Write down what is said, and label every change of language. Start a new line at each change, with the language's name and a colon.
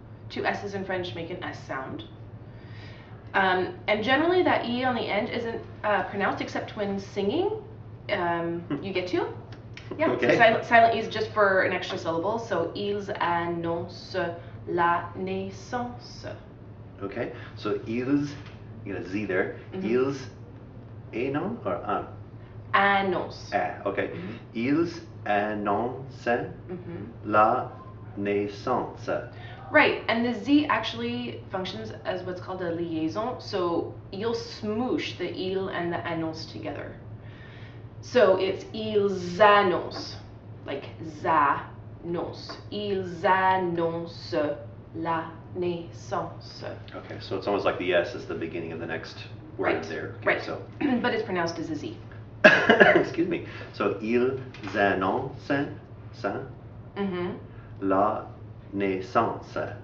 English: Two S's in French make an S sound. And generally that E on the end isn't pronounced except when singing. You get to. Yeah, okay. So silent E is just for an extra syllable. So
French: ils annoncent la naissance.
English: Okay, so ils, you got a Z there.
French: Ils annoncent
English: or
French: an? Annonce.
English: Ah, okay.
French: Ils annoncent la naissance.
English: Right, and the Z actually functions as what's called a liaison. So you'll smoosh the il and the annonce together. So it's
French: ils annoncent,
English: like
French: s'annonce. Ils annoncent la naissance.
English: Okay, so it's almost like the S is the beginning of the next word there. Okay, right. So. But it's pronounced as a Z. Excuse me. So
French: ils annoncent la naissance.